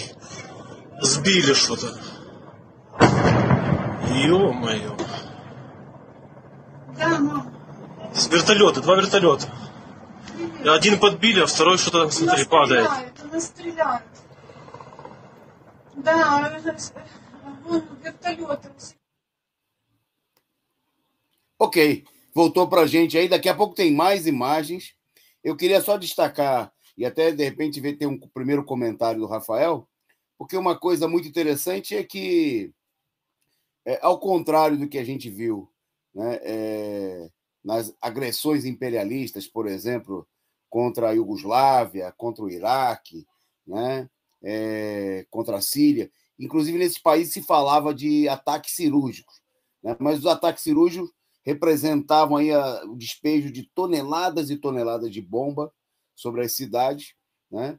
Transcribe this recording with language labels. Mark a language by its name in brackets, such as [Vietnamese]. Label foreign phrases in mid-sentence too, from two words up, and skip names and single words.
[Russian] Сбили что-то. Ё-моё. Да, мам. С вертолета, 2 вертолета. Один подбили, а второй что-то, смотри, падает. Она стреляет. Да, вон вертолеты. [Portuguese] Ok, voltou para a gente aí. Daqui a pouco tem mais imagens. Eu queria só destacar e até, de repente, ter um primeiro comentário do Rafael, porque uma coisa muito interessante é que, ao contrário do que a gente viu, né, nas agressões imperialistas, por exemplo, contra a Iugoslávia, contra o Iraque, né, contra a Síria, inclusive nesses países se falava de ataques cirúrgicos, né, mas os ataques cirúrgicos representavam aí o despejo de toneladas e toneladas de bomba sobre as cidades, né?